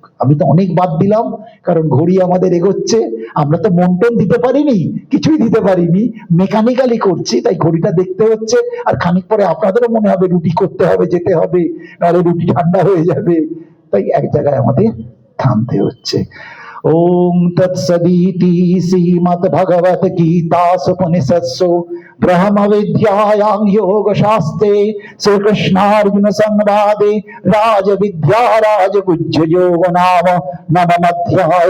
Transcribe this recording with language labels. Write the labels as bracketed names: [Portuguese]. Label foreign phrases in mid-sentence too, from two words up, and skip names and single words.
[Bangla] আমি তো অনেক বাদ দিলাম, কারণ ঘড়ি আমাদের এগোচ্ছে, আমরা তো মন্টন দিতে পারিনি, কিছুই দিতে পারিনি, মেকানিক্যালি করছি, তাই ঘড়িটা দেখতে হচ্ছে। আর খানিক পরে আপনাদেরও মনে হবে রুটি করতে হবে, যেতে হবে, নাহলে রুটি ঠান্ডা হয়ে যাবে, তাই এক জায়গায় আমাদের থামতে হচ্ছে। [Sanskrit] ओम तत्सदिति श्रीमद्भगवत गीतासुपनिषत्सु ब्रह्म विद्यायां योग शास्त्रे श्री कृष्णार्जुन संवादे राज विद्या राजगुह्य योग नाम नवमोऽध्याय।